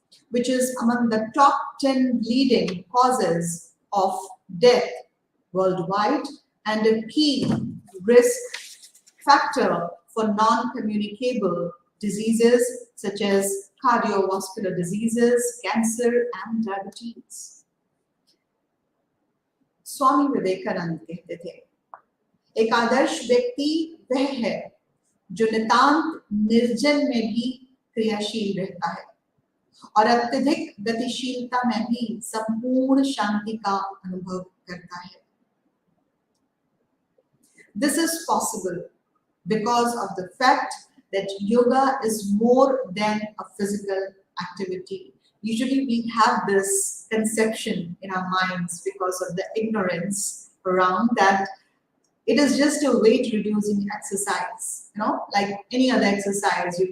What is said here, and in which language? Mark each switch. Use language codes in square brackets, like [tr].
[en] which is among the top 10 leading causes of death worldwide and a key risk factor for non-communicable diseases such as cardiovascular diseases, cancer, and diabetes. [hi] Swami Vivekananda कहते थे, एक आदर्श व्यक्ति वह है जो नितांत निर्जन में भी क्रियाशील रहता है और अत्यधिक गतिशीलता में भी संपूर्ण शांति का अनुभव करता है. [en] This is possible because of the fact that yoga is more than a physical activity. Usually we have this conception in our minds because of the ignorance around that it is just a weight reducing exercise, like any other exercise.